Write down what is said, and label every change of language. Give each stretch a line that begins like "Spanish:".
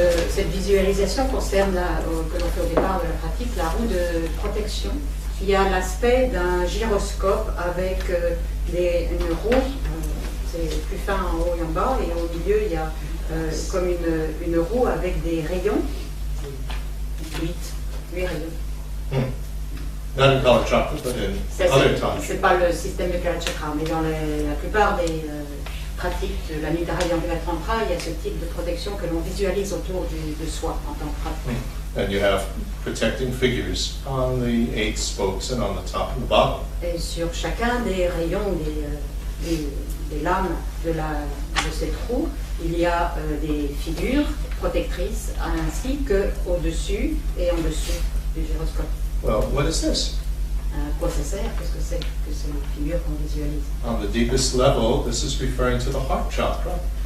French: Cette visualisation concerne, que l'on fait au départ de la pratique, la roue de protection, qui a l'aspect d'un gyroscope avec une roue, c'est plus fin en haut et en bas, et au milieu il y a comme une roue avec des rayons, 8 rayons.
English: Not in Kalachakra, but in other times.
French: C'est pas le système de Kalachakra, mais dans la plupart des pratiques de l'Anuttara Yoga Tantra, il y a ce type de protection que l'on visualise autour de soi en tant que pratique.
English: And you have protecting figures on the 8 spokes and on the top and the bottom.
French: Et sur chacun des rayons, des lames de cette roue, il y a des figures protectrices ainsi qu'au-dessus et en dessous du gyroscope.
English: Well, what is this?
French: À quoi ça sert? Qu'est-ce que c'est que ces figures qu'on visualise?
English: On the deepest level, this is referring to the heart chakra.